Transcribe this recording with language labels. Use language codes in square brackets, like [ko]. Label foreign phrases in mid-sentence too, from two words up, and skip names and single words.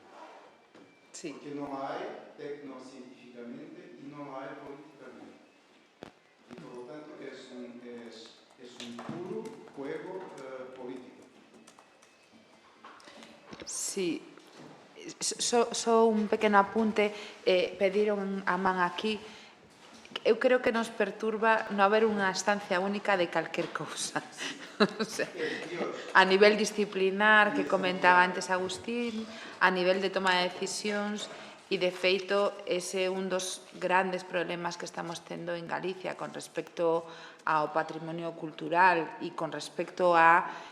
[es] Sí. Porque no la hay tecnocientíficamente y no la hay políticamente. Y por lo tanto es un puro juego político. Sí. [gl] Só un pequeno apunte, pediron a man aquí. Eu creo que nos perturba non haber unha instancia única de calquer cousa. [es] O sea, [gl] a nivel disciplinar, que comentaba antes Agustín, a nivel de toma de decisións, e de feito ese é un dos grandes problemas que estamos tendo en Galicia con respecto ao patrimonio cultural e con respecto a